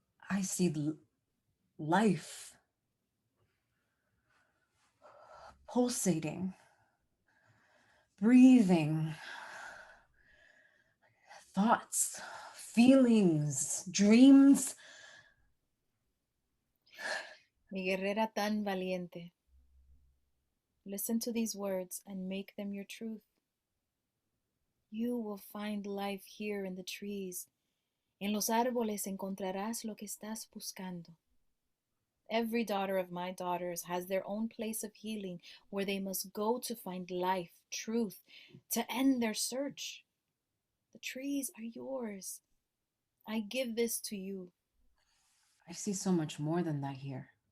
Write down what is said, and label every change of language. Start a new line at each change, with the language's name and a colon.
English: I see life pulsating, breathing, thoughts, feelings, dreams.
Spanish: Mi guerrera tan valiente.
English: Listen to these words and make them your truth. You will find life here in the trees.
Spanish: En los árboles encontrarás lo que estás buscando.
English: Every daughter of my daughters has their own place of healing where they must go to find life, truth, to end their search. The trees are yours. I give this to you. I see so much more than that here.